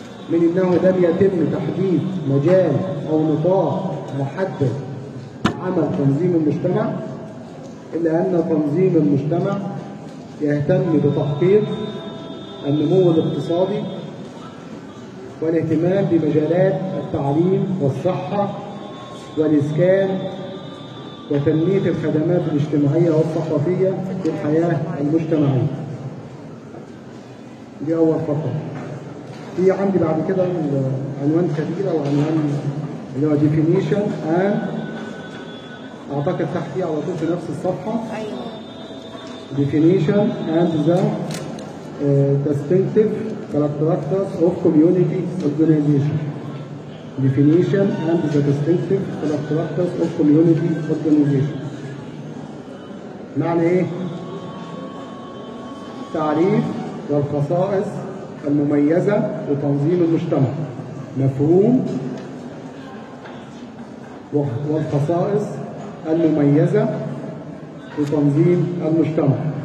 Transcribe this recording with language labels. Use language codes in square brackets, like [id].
[ar] من أنه لم يتم تحديد مجال أو نطاق محدد عمل تنظيم المجتمع إلا أن تنظيم المجتمع يهتم بتحقيق النمو الاقتصادي والاهتمام بمجالات التعليم والصحة والإسكان وتنمية الخدمات الاجتماعية والثقافية في الحياة المجتمعية. دي أول فقرة. في عندي بعد كده عنوان كبير أو عنوان اللي هو [en] definition and [ar] أعتقد تحتيه على طول في نفس الصفحة. أيوه. [en] definition and the distinctive characteristics of community organization. Definition and the distinctive characteristics of community organization. [ar] معنى ايه؟ تعريف والخصائص المميزة لتنظيم المجتمع. مفهوم والخصائص المميزة لتنظيم المجتمع.